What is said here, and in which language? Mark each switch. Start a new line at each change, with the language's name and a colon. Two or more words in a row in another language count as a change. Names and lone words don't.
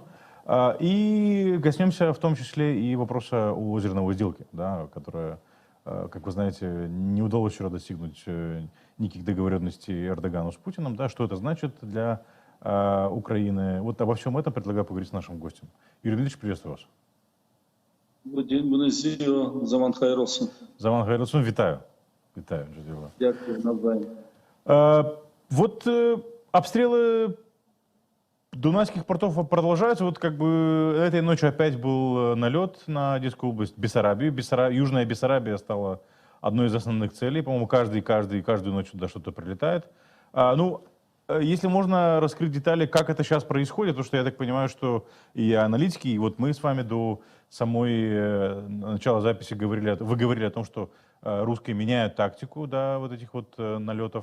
Russian: И коснемся в том числе и вопроса о зерновой сделке, да, которая, как вы знаете, не удалось вчера достигнуть никаких договоренностей Эрдогану с Путиным. Да, что это значит для Украины? Вот обо всем этом предлагаю поговорить с нашим гостем. Юрий Дмитриевич, приветствую вас. Добрый день,
Crimean Tatar: Бонасио, Заман Хайросун. Заман Хайросун,
Ukrainian: вітаю. Вітаю. Дякую, навзаєм.
Russian: Вот обстрелы дунайских портов продолжаются. Вот как бы этой ночью опять был налет на Одесскую область, Бессарабию. Южная Бессарабия стала одной из основных целей. По-моему, каждую ночь туда что-то прилетает. Если можно раскрыть детали, как это сейчас происходит, потому что я так понимаю, что и аналитики, и вот мы с вами до самой начала записи вы говорили о том, что русские меняют тактику, да, вот этих вот налетов.